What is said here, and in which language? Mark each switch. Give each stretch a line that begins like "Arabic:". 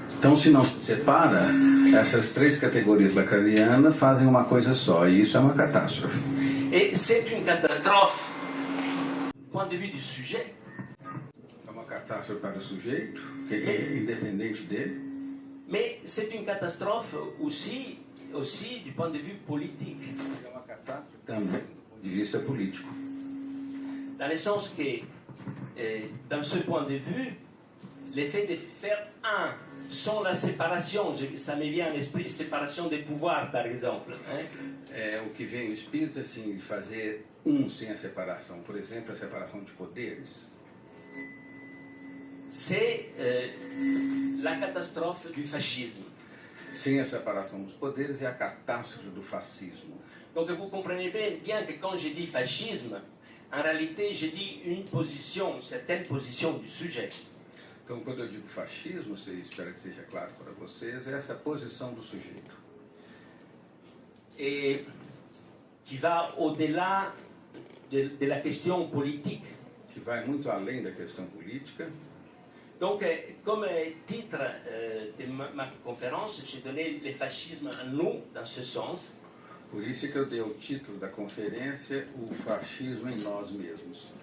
Portuguese: Então, se não se separa, essas três categorias lacanianas fazem uma coisa só, e isso é uma catástrofe.
French: Et c'est une catastrophe du point de vue du sujet.
Portuguese: É uma catástrofe para o sujeito, que é independente dele,
French: Mais c'est une catastrophe aussi du point de vue politique.
Portuguese: é uma catástrofe também do ponto de vista político.
French: Dans le sens que, dans ce point de vue, l'effet de faire un sans la séparation, ça me vient à l'esprit, séparation des pouvoirs, par exemple. Hein?
Portuguese: É, o que vem o espírito assim, de fazer sem a separação, por exemplo, a separação de poderes,
French: C'est la catastrophe du fascisme.
Portuguese: sem a separação dos poderes é a catástrofe do fascismo.
French: Donc vous comprenez bien que quand je dis fascisme, en réalité, je dis une certaine position du sujet.
Portuguese: Então, quando eu digo fascismo, espero que seja claro para vocês, é essa posição do sujeito.
French: Et qui va au-delà de la question politique.
Portuguese: Que vai muito além da questão política.
French: Donc, comme titre de ma conférence, j'ai donné le fascisme en nous, dans ce sens.
Portuguese: Por isso que eu dei o título da conferência, O Fascismo em Nós Mesmos.